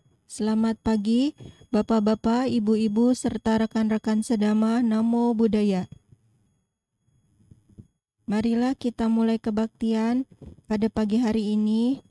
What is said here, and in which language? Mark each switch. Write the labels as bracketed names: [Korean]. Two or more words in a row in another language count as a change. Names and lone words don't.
[Indonesian] Selamat pagi, Bapak-bapak, Ibu-ibu, serta rekan-rekan sedama. [Pali] Namo Buddhaya. [Indonesian] Marilah kita mulai kebaktian pada pagi hari ini.